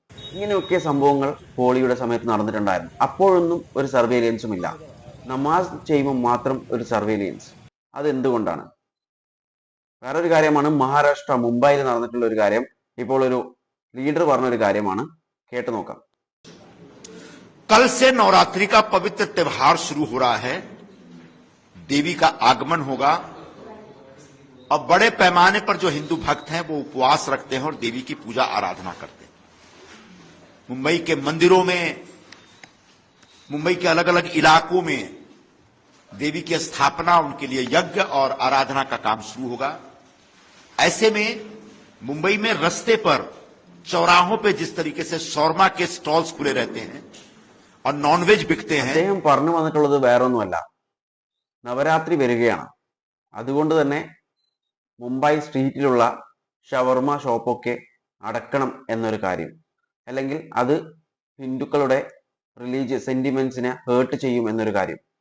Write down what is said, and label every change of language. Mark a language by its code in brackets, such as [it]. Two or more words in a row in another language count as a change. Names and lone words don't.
[ml] ഇങ്ങനെയൊക്കെ സംഭവങ്ങൾ ഹോളിയുടെ സമയത്ത് നടന്നിട്ടുണ്ടായിരുന്നു. അപ്പോഴൊന്നും ഒരു സർവൈലൻസും ഇല്ല. നമാസ് ചെയ്യുമ്പോൾ മാത്രം ഒരു സർവൈലൻസ്. അതെന്തുകൊണ്ടാണ്? വേറൊരു കാര്യമാണ് മഹാരാഷ്ട്ര മുംബൈയിൽ നടന്നിട്ടുള്ള ഒരു കാര്യം. ഇപ്പോൾ ഒരു लीडर പറഞ്ഞ ഒരു കാര്യമാണ്, കേട്ടു നോക്കാം. [hi] कल से नवरात्रि का पवित्र त्योहार शुरू हो रहा है। देवी का आगमन होगा और बड़े पैमाने पर जो हिंदू भक्त हैं वो उपवास रखते हैं और देवी की पूजा आराधना करते हैं। मुंबई के मंदिरों में, मुंबई के अलग अलग इलाकों में देवी की स्थापना, उनके लिए यज्ञ और आराधना का काम शुरू होगा। ऐसे में मुंबई में रस्ते पर चौराहों पे जिस तरीके से शौर्मा के स्टॉल्स खुले रहते हैं और नॉनवेज बिकते हैं, [ml] അദ്ദേഹം പറഞ്ഞു വന്നിട്ടുള്ളത് വേറൊന്നുമല്ല, നവരാത്രി വരികയാണ്, അതുകൊണ്ട് തന്നെ മുംബൈ സ്ട്രീറ്റിലുള്ള [en] shawarma shop [ml] അടക്കണം എന്നൊരു കാര്യം, അല്ലെങ്കിൽ അത് ഹിന്ദുക്കളുടെ [en] religious sentiments hurt [ml] ചെയ്യും എന്നൊരു കാര്യം.